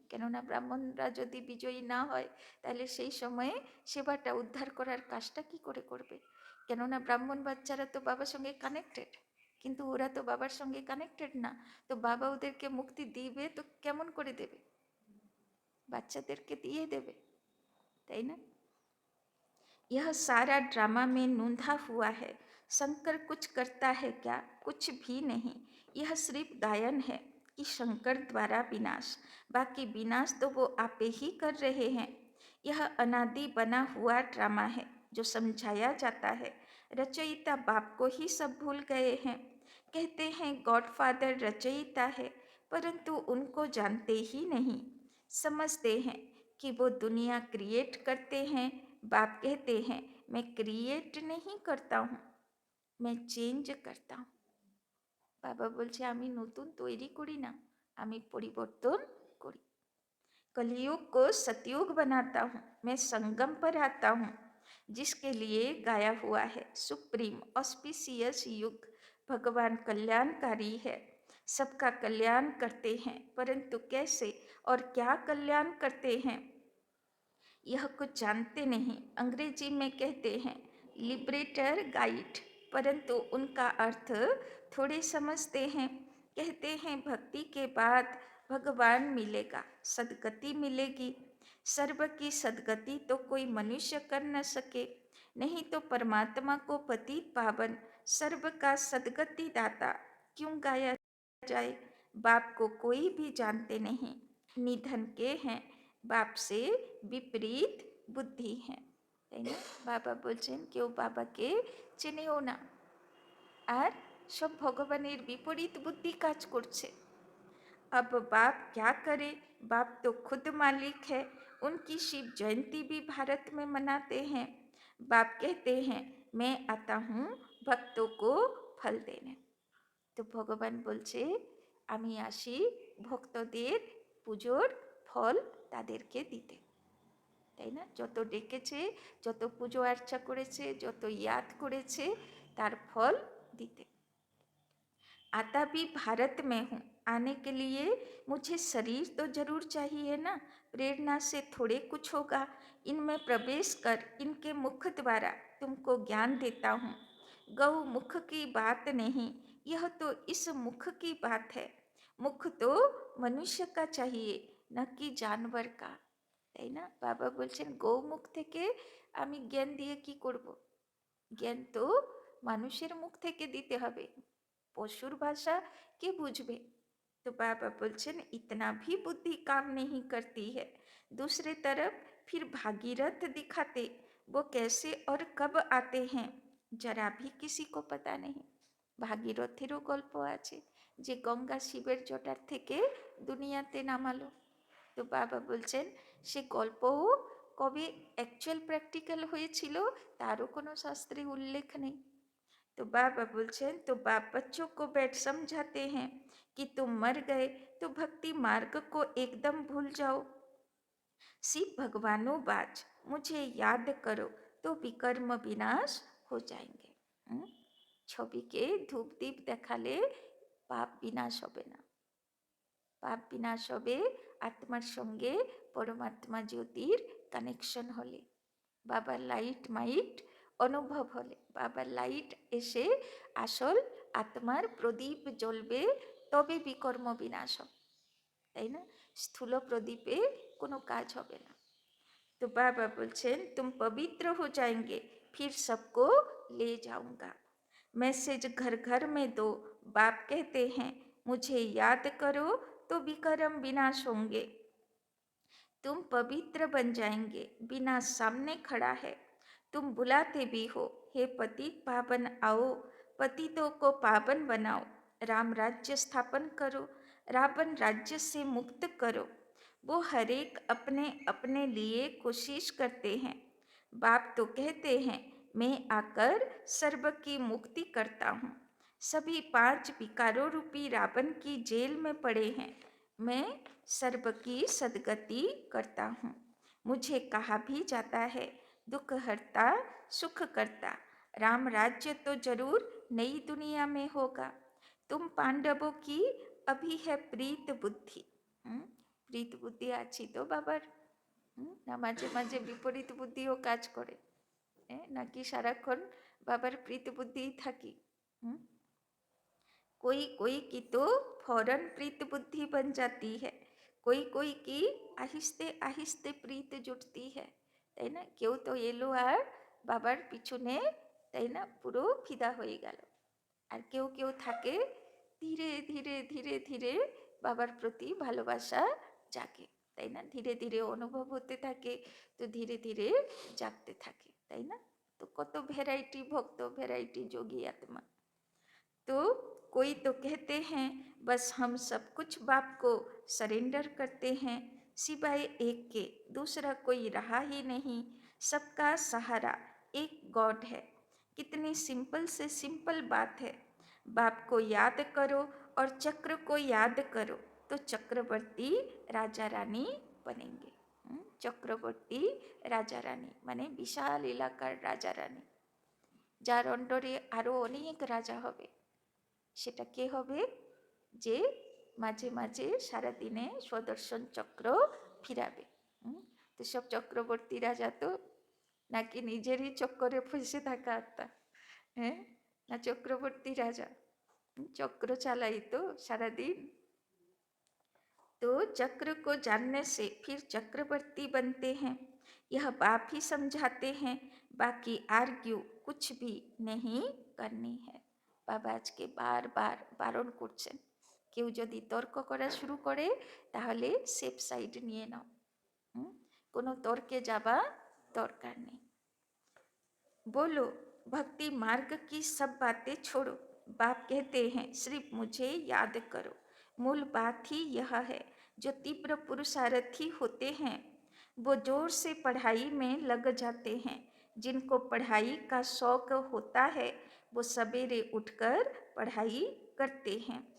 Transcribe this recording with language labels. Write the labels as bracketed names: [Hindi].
[Bangla] কেননা ব্রাহ্মণরা যদি বিজয়ী না হয় তাহলে সেই সময়ে সেবাটা উদ্ধার করার কাজটা কি করে করবে? কেননা ব্রাহ্মণ বাচ্চারা তো বাবার সঙ্গে কানেক্টেড, কিন্তু ওরা তো বাবার সঙ্গে কানেক্টেড না। তো বাবা ওদেরকে মুক্তি দিবে তো কেমন করে দেবে? বাচ্চাদেরকে দিয়ে দেবে, তাই না? [Hindi] यह सारा ड्रामा में नूंधा हुआ है। शंकर कुछ करता है क्या? कुछ भी नहीं। यह सिर्फ गायन है कि शंकर द्वारा विनाश, बाकी विनाश तो वो आप ही कर रहे हैं। यह अनादि बना हुआ ड्रामा है जो समझाया जाता है। रचयिता बाप को ही सब भूल गए हैं। कहते हैं गॉडफादर रचयिता है, परंतु उनको जानते ही नहीं। समझते हैं कि वो दुनिया क्रिएट करते हैं। बाप कहते हैं मैं क्रिएट नहीं करता हूँ, मैं চেঞ্জ करता हूँ। [Bangla] বাবা বলছে আমি নতুন তৈরি করি না, আমি পরিবর্তন করি। [Hindi] कलयुग को सतयुग बनाता हूँ, मैं संगम पर आता हूँ, जिसके लिए गाया हुआ है सुप्रीम ऑस्पिशियस युग भगवान कल्याणकारी है। सबका कल्याण करते हैं, परंतु कैसे और क्या कल्याण करते हैं यह कुछ जानते नहीं। अंग्रेजी में कहते हैं लिबरेटर गाइड, परंतु उनका अर्थ थोड़े समझते हैं। कहते हैं भक्ति के बाद भगवान मिलेगा, सदगति मिलेगी। सर्व की सदगति तो कोई मनुष्य कर न सके, नहीं तो परमात्मा को पतित पावन सर्व का सदगति दाता क्यों गाया जाए। बाप को कोई भी जानते नहीं, निधन के हैं, बाप से विपरीत बुद्धि है, [Bangla] তাই না? বাবা বলছেন কেউ বাবাকে চেনেও না, আর সব ভগবানের বিপরীত বুদ্ধি কাজ করছে। [Hindi] अब बाप क्या करे, बाप तो खुद मालिक है। उनकी शिव जयंती भी भारत में मनाते हैं। बाप कहते हैं मैं आता हूँ भक्तों को फल देने। [Bangla] তো ভগবান বলছে আমি আসি ভক্তদের পুজোর ফল তাদেরকে দিতে, তাই না? যত ডেকেছে, যত পুজো আর্চা করেছে, যত ইয়াদ করেছে, তার ফল দিতে। [Hindi] आता भी भारत में हूँ, आने के लिए मुझे शरीर तो जरूर चाहिए ना, प्रेरणा से थोड़े कुछ होगा। इनमें प्रवेश कर इनके मुख द्वारा तुमको ज्ञान देता हूँ। गौ मुख की बात नहीं, यह तो इस मुख की बात है। मुख तो मनुष्य का चाहिए, न कि जानवर का, [Bangla] তাই না? বাবা বলছেন গৌমুখ থেকে আমি জ্ঞান দিয়ে কি করব? জ্ঞান তো মানুষের মুখ থেকে দিতে হবে, पशुर भाषा के बुझबे। तो बाबा बोलছেন [Hindi] इतना भी बुद्धि काम नहीं करती है। दूसरे तरफ फिर भागीरथ दिखाते, वो कैसे और कब आते हैं जरा भी किसी को पता नहीं। [Bangla] ভাগীরথেরও গল্প আছে যে গঙ্গা শিবের জটার থেকে দুনিয়াতে নামালো। তো বাবা বলছেন সে গল্পও কবে অ্যাকচুয়াল প্র্যাকটিক্যাল হয়েছিল তারও কোনো শাস্ত্রে উল্লেখ নেই। तो बाबा बोलছেন [Hindi] तो बाप बच्चों को बैठ समझाते हैं कि तुम मर गए तो भक्ति मार्ग को एकदम भूल जाओ। शिव भगवानो बाज मुझे याद करो तो विकर्म विनाश हो जाएंगे। [Bangla] ছবিকে ধূপ দীপ দেখালে পাপ বিনাশ হবে না, পাপ বিনাশ হবে আত্মার সঙ্গে পরমাত্মা জ্যোতির কানেকশন হলে, বাবার লাইট মাইট অনুভব হলে, বাবার লাইট এসে আসল আত্মার প্রদীপ জ্বলবে, তবে বিকর্ম বিনাশ হবে, তাই না? স্থূল প্রদীপে কোনো কাজ হবে না। तो बाबा बोलছেন [Hindi] तुम पवित्र हो जाएंगे फिर सबको ले जाऊंगा। मैसेज घर घर में दो, बाप कहते हैं मुझे याद करो तो विकर्म विनाश होंगे। तुम पवित्र बन जाएंगे, बिना सामने खड़ा है, तुम बुलाते भी हो हे पतित पावन आओ, पतितों को पावन बनाओ, राम राज्य स्थापन करो, रावण राज्य से मुक्त करो। वो हर एक अपने अपने लिए कोशिश करते हैं। बाप तो कहते हैं मैं आकर सर्व की मुक्ति करता हूँ। सभी 5 विकारों रूपी रावण की जेल में पड़े हैं, मैं सर्व की सदगति करता हूँ। मुझे कहा भी जाता है दुख हरता सुख करता। राम राज्य तो जरूर नई दुनिया में होगा। तुम पांडवों की अभी है प्रीत बुद्धि। [Bangla] प्रीत बुद्धि आछि तो बाবার না মাঝে মাঝে বিপরীত বুদ্ধিও কাজ করে, নাকি সারাক্ষণ বাবার প্রীত বুদ্ধিই থাকি? [Hindi] कोई कोई की तो फौरन प्रीत बुद्धि बन जाती है, कोई की आहिस्ते आहिस्ते प्रीत जुटती है, [Bangla] তাই না? কেউ তো এলো আর বাবার পিছনে, তাই না, পুরো ফিদা হয়ে গেল। আর কেউ কেউ থাকে ধীরে ধীরে ধীরে ধীরে বাবার প্রতি ভালোবাসা জাগে, তাই না? ধীরে ধীরে অনুভব হতে থাকে, তো ধীরে ধীরে জাগতে থাকে, তাই না? তো কত ভ্যারাইটি ভক্ত, ভ্যারাইটি যোগী আত্মা। [Hindi] तो कोई तो कहते हैं बस हम सब कुछ बाप को सरेंडर करते हैं, सिवाय एक के दूसरा कोई रहा ही नहीं, सबका सहारा एक गॉड है। कितनी सिंपल से सिंपल बात है। बाप को याद करो और चक्र को याद करो तो चक्रवर्ती राजा रानी बनेंगे। [Bangla] চক্রবর্তী রাজা রানী মানে বিশাল এলাকার রাজা রানী, যার অন্ডরে আরও অনেক রাজা হবে। সেটা কে হবে? যে মাঝে মাঝে সারাদিনে সুদর্শন চক্র ফিরাবে। তো সব চক্রবর্তী রাজা তো নাকি নিজেরই চক্করে ফেসে থাকা আত্মা, হ্যাঁ, না চক্রবর্তী राजा चक्र चालाई तो सारा दिन। [Hindi] तो चक्र को जानने से फिर चक्रवर्ती बनते हैं, यह बाप ही समझाते हैं, बाकी आर्ग्यू कुछ भी नहीं करनी है। [Bangla] बाबा আজকে বারবার বারণ করছেন, কেউ যদি তর্ক করা শুরু করে তাহলে সেফ সাইড নিয়ে নাও, কোনো তর্কে যাবা দরকার নেই। [Hindi] बोलो भक्ति मार्ग की सब बातें छोड़ो, बाप कहते हैं सिर्फ मुझे याद करो। मूल बात ही यह है, जो तीव्र पुरुषार्थी होते हैं वो जोर से पढ़ाई में लग जाते हैं। जिनको पढ़ाई का शौक होता है वो सवेरे उठकर पढ़ाई करते हैं।